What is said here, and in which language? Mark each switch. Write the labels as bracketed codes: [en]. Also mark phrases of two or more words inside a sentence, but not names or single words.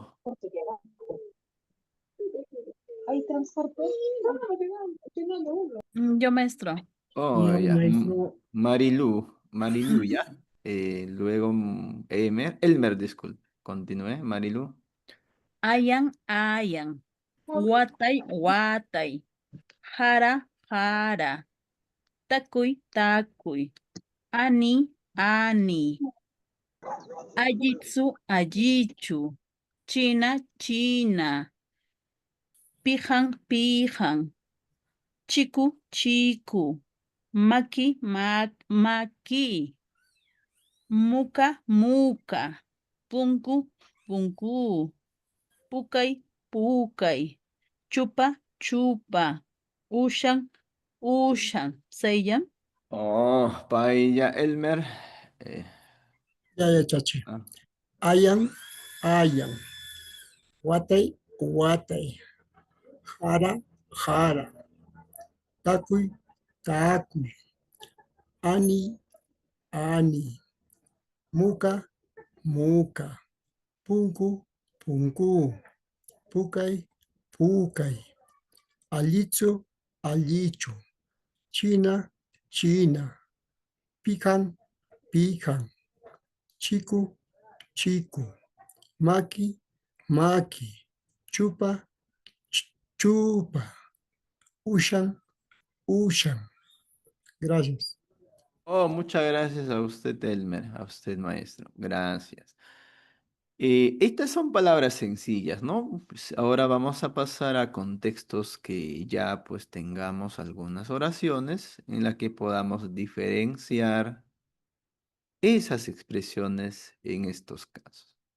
[es] transporte de abajo. ¿Hay transporte? Yo, maestro. oh, No, ya. maestro. Marilu, ya. Luego Elmer, disculpe. Continúe, Marilu. [qu] Ayan, ayan. Watay, watay. Jara, jara. Takuy, takuy. Ani, ani. Ajitsu, ajichu. China, china. Pijan, pijan. Chiku, chiku. Maki, maki. Muka, muka. Punku, punku. Pukay, pukay. Chupa, chupa. Ushan, ushan. Seiyan. [es] Oh, Paella, Elmer. Eh, Ya, chachi. ah, [qu] Ayan, ayan. Watay, watay. Jara, jara. Takuy, takuy. Ani, ani. Muka, muka. Punku, punku. Pukay, pukay. Alicho, alicho. China, china. Pican, pican. Chiku, chiku. Maki, maki. Chupa, chupa. Ushan, ushan. [es] Gracias. Oh, muchas gracias a usted, Elmer, a usted, maestro. Gracias. Estas son palabras sencillas, ¿no? Pues ahora vamos a pasar a contextos que ya pues tengamos algunas oraciones en las que podamos diferenciar esas expresiones en estos casos.